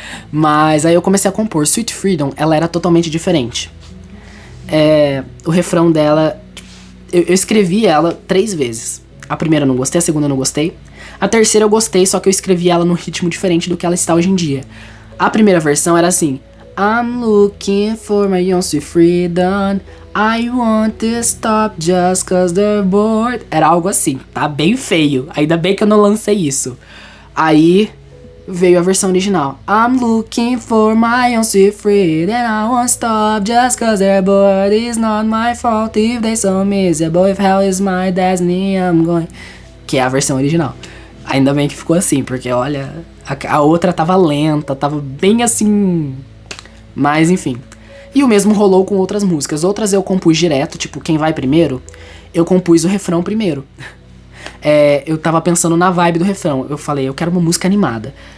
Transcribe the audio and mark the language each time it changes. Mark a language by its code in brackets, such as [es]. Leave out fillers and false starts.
[pt] Mas aí eu comecei a compor. Sweet Freedom, ela era totalmente diferente. O refrão dela, eu escrevi ela 3 vezes. A primeira eu não gostei, a segunda eu não gostei. A terceira eu gostei, só que eu escrevi ela num ritmo diferente do que ela está hoje em dia. A primeira versão era assim: [en] I'm looking for my own sweet freedom, I want to stop just cause they're bored. [pt] Era algo assim, tá bem feio. Ainda bem que eu não lancei isso. Aí veio a versão original. [en] I'm looking for my own sweet freedom, I won't stop just cause they're bored. It's not my fault if they so miserable, if hell is my destiny, I'm going. [pt] Que é a versão original. Ainda bem que ficou assim, porque olha, a outra tava lenta, tava bem assim. Mas enfim. E o mesmo rolou com outras músicas. Outras eu compus direto, tipo, Quem Vai Primeiro, eu compus o refrão primeiro. Eu tava pensando na vibe do refrão. Eu falei, eu quero uma música animada.